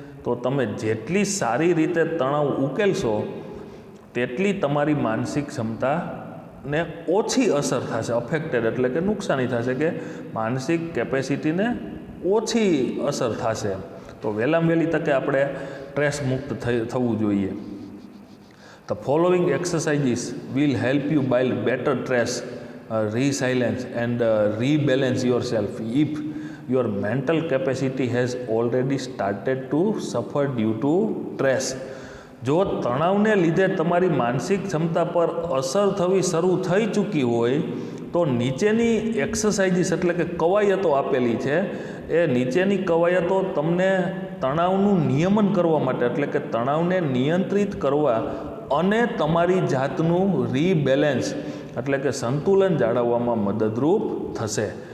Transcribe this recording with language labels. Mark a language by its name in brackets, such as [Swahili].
[Gujarati] તો તમે જેટલી સારી રીતે તણાવ ઉકેલશો તેટલી તમારી માનસિક ક્ષમતાને ઓછી અસર થશે, અફેક્ટેડ એટલે કે નુકસાની થશે, કે માનસિક કેપેસિટીને ઓછી અસર થશે. તો વહેલામાં વહેલી તકે આપણે સ્ટ્રેસ મુક્ત થવું જોઈએ. [English] The following exercises will help you build better stress resilience and rebalance yourself if your mental capacity has already started to suffer due to stress. [Gujarati] જો તણાવને લીધે તમારી માનસિક ક્ષમતા પર અસર થવી શરૂ થઈ ચૂકી હોય તો નીચેની એક્સરસાઇઝીસ એટલે કે કવાયતો આપેલી છે. એ નીચેની કવાયતો તમને તણાવનું નિયમન કરવા માટે, એટલે કે તણાવને નિયંત્રિત કરવા અને તમારી જાતનું રીબેલેન્સ એટલે કે સંતુલન જાળવવામાં મદદરૂપ થશે.